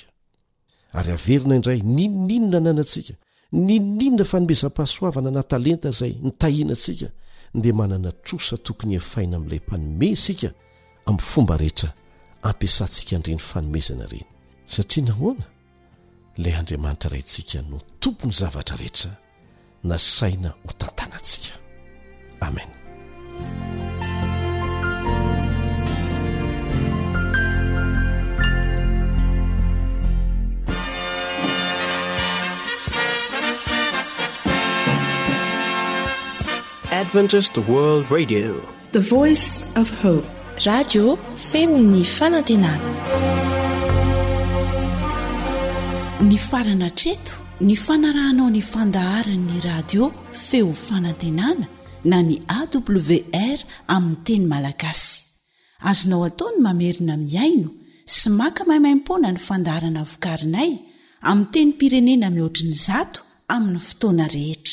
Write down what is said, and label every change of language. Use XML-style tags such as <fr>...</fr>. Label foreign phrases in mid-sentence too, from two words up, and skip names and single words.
<mg>Ary averina indray ninonina nanantsika, ninonina fanomezam-pahasoavana na talenta izay nitahiana antsika dia manana trosa tokony efaina amin'ilay mpanome isika amin'ny fomba rehetra ampiasantsika an'ireny fanomezana ireny. Satria nahoana ilay Andriamanitra raintsika no tompony zavatra rehetra na saina ho tantanantsika. Amen.</mg> <en>Adventist World Radio, the voice of hope.</en> <mg>Radio Femini Fanantenana. Ny farana treto, ny fanarahanao ny fandaharan'ny radio Feo Fanantenana na ny AWR amin'ny teny malagasy. Azonao ataony mamerina miaino sy maka maimaim-pona ny fandaharana vokarinay amin'ny teny pirenena mihoatriny 100 amin'ny fotoana rehetra.</mg>